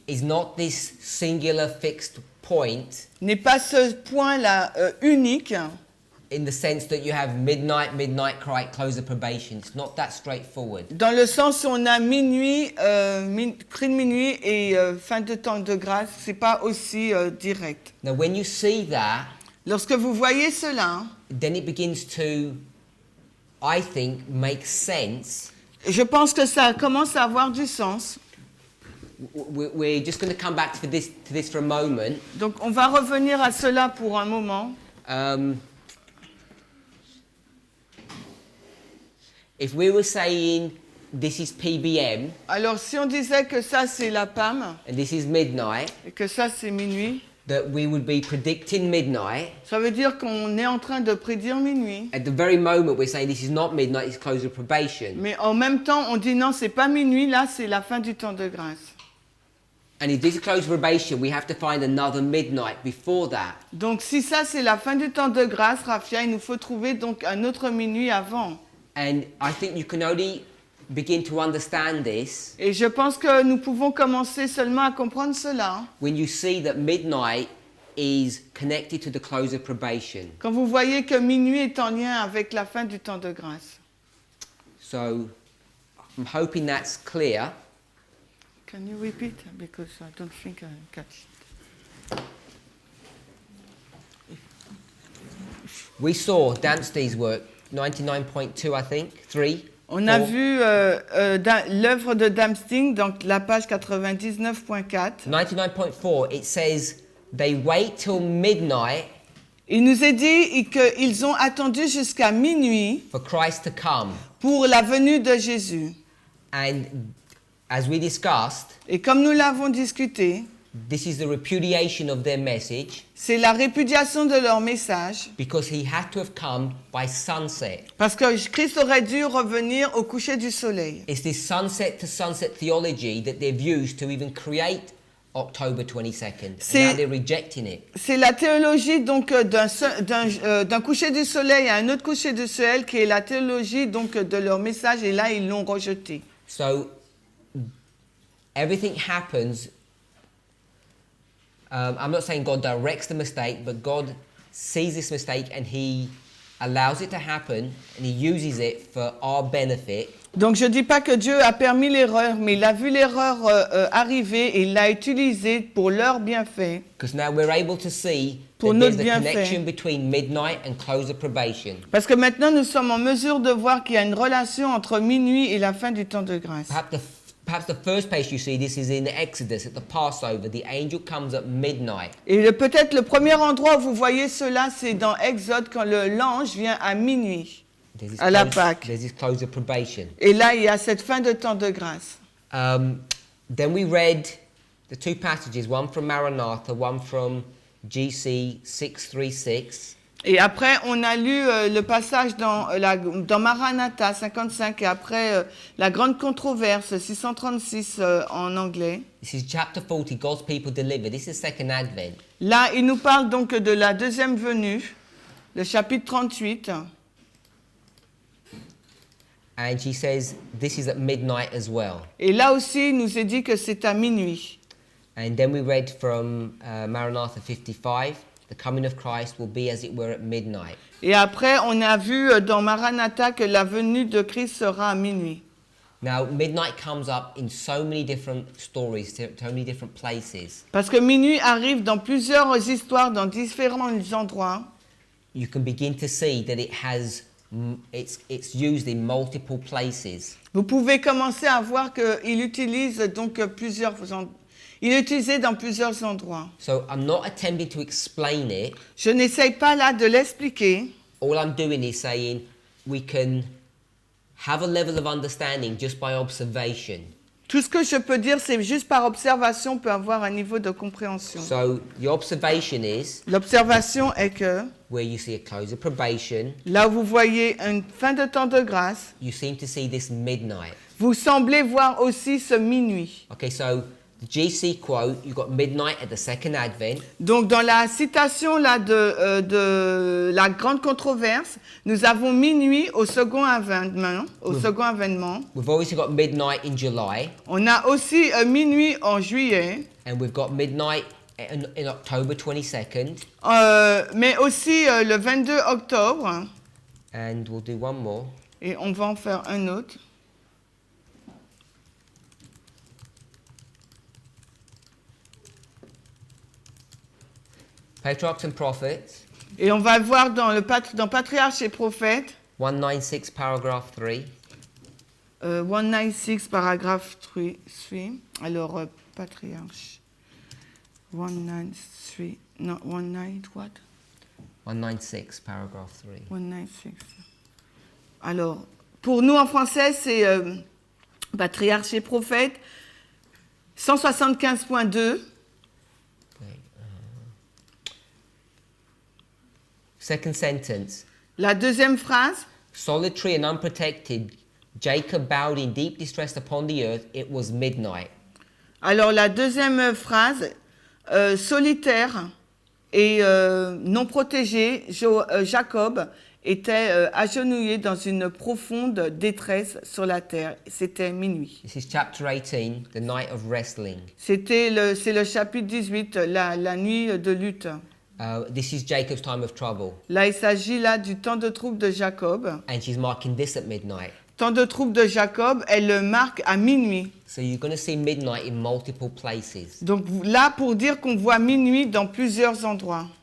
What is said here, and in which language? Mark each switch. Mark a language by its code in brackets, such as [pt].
[en] is not this singular fixed point [fr] n'est pas ce point-là unique, [en] in the sense that you have midnight, midnight cry, close the probation. It's not that straightforward. [fr] dans le sens où on a minuit, cri de minuit et fin de temps de grâce, c'est pas aussi direct. [en] Now, when you see that, [fr] Lorsque vous voyez cela, [en] then it begins to, I think, make sense. [fr] je pense que ça commence à avoir du sens. [en] We're just going to come back to this for a moment. [fr] Donc on va revenir à cela pour un moment. [en] If we were saying this is PBM [fr] Alors si on disait que ça c'est la PAM [en] and this is midnight, [fr] et que ça c'est minuit, [en] that we would be predicting midnight. [fr] ça veut dire qu'on est en train de prédire minuit. [en] At the very moment we're saying this is not midnight, it's close of probation. [fr] Mais en même temps, on dit non, c'est pas minuit, là c'est la fin du temps de grâce. [en] And if this is close of probation, we have to find another midnight before that. [fr] Donc si ça c'est la fin du temps de grâce, Rafia, il nous faut trouver donc un autre minuit avant. [en] And I think you can only begin to understand this [fr] Et je pense que nous pouvons commencer seulement à comprendre cela [en] when you see that midnight is connected to the close of probation. [fr] quand vous voyez que minuit est en lien avec la fin du temps de grâce. [en] So I'm hoping that's clear. Can you repeat? Because I don't think I catch it. We saw Dempsey's work, 99.2 I think, 3. [fr] On a [en] 4. [fr] vu l'œuvre de Damsting, donc la page 99.4. [en] 99.4, it says they wait till midnight [fr] Il nous est dit qu'ils ont attendu jusqu'à minuit [en] for Christ to come. [fr] pour la venue de Jésus. [en] And as we discussed, [fr] Et comme nous l'avons discuté, [en] this is the repudiation of their message [fr] c'est la répudiation de leur message, [en] because he had to have come by sunset. [fr] parce que Christ aurait dû revenir au coucher du soleil. [en] It's this sunset to sunset theology that they've used to even create October 22nd. [fr] C'est- [en] And now they're rejecting it. [fr] C'est la théologie donc d'un coucher du soleil à un autre coucher du soleil qui est la théologie donc de leur message et là ils l'ont rejeté. [en] So everything happens. I'm not saying God directs the mistake, but God sees this mistake and He allows it to happen and He uses it for our benefit. [fr] Donc je dis pas que Dieu a permis l'erreur, mais il a vu l'erreur arriver et il l'a utilisée pour leur bienfait. [en] Because now we're able to see [fr] Pour [en] that there's [fr] notre [en] a connection between midnight and close of probation. [fr] Parce que maintenant nous sommes en mesure de voir qu'il y a une relation entre minuit et la fin du temps de grâce. [en] Perhaps the first place you see this is in Exodus at the Passover. The angel comes at midnight. [fr] Et peut-être le premier endroit où vous voyez cela, c'est dans Exode quand l'ange vient à minuit. [en] There's this [fr] À la Pâque. [en] There's this close of probation. [fr] Et là, il y a cette fin de temps de grâce. [en] Then we read the two passages, one from Maranatha, one from GC 636. [fr] Et après, on a lu le passage dans Maranatha 55 et après la grande controverse 636 en anglais. [en] This is chapter 40, God's people delivered. This is second advent. [fr] Là, il nous parle donc de la deuxième venue, le chapitre 38. [en] And she says this is at midnight as well. [fr] Et là aussi, il nous est dit que c'est à minuit. [en] And then we read from Maranatha 55, the coming of Christ will be as it were at midnight. [fr] Et après, on a vu dans Maranatha que la venue de Christ sera à minuit. [en] Now, midnight comes up in so many different stories, so many different places. [fr] Parce que minuit arrive dans plusieurs histoires, dans différents endroits. [en] You can begin to see that it has, it's used in multiple places. [fr] Vous pouvez commencer à voir qu'il utilise donc il est utilisé dans plusieurs endroits. [en] So I'm not attempting to explain it. [fr] Je n'essaye pas là de l'expliquer. [en] All I'm doing is saying we can have a level of understanding just by observation. [fr] Tout ce que je peux dire, c'est juste par observation, on peut avoir un niveau de compréhension. [en] So the observation is [fr] L'observation est que [en] where you see a close of probation, [fr] là où vous voyez une fin de temps de grâce, [en] you seem to see this midnight. [fr] vous semblez voir aussi ce minuit. [en] Okay, so the GC quote, you've got midnight at the second advent. [fr] Donc dans la citation là de la grande controverse, nous avons minuit au second avènement. [en] We've obviously got midnight in July, [fr] On a aussi minuit en juillet, [en] and we've got midnight in October 22nd, [fr] mais aussi le 22 octobre, [en] and we'll do one more. [fr] et on va en faire un autre. [en] Patriarchs and Prophets, [fr] Et on va le voir dans Patriarche et Prophète, [en] 196 paragraph 3. [fr] 196 paragraphe 3. Alors, Patriarche. [en] 196. [fr] Non, [en] 19 what? 196 paragraph 3. [fr] 196. Alors, pour nous en français, c'est Patriarche et Prophète, 175.2. [en] Second sentence. [fr] La deuxième phrase, [en] Solitary and unprotected, Jacob bowed in deep distress upon the earth. It was midnight. [fr] alors la deuxième phrase, solitaire et non protégé, Jacob était agenouillé dans une profonde détresse sur la terre. C'était minuit. [en] This is chapter 18, the night of wrestling. [fr] C'est le chapitre 18, la nuit de lutte. [en] This is Jacob's time of trouble. [fr] Là, il s'agit là du temps de trouble de Jacob. [en] And she's marking this at midnight. [fr] Temps de trouble de Jacob, elle le marque à minuit. [en] So you're going to see midnight in multiple places. [fr] Donc là, pour dire qu'on voit minuit dans plusieurs endroits.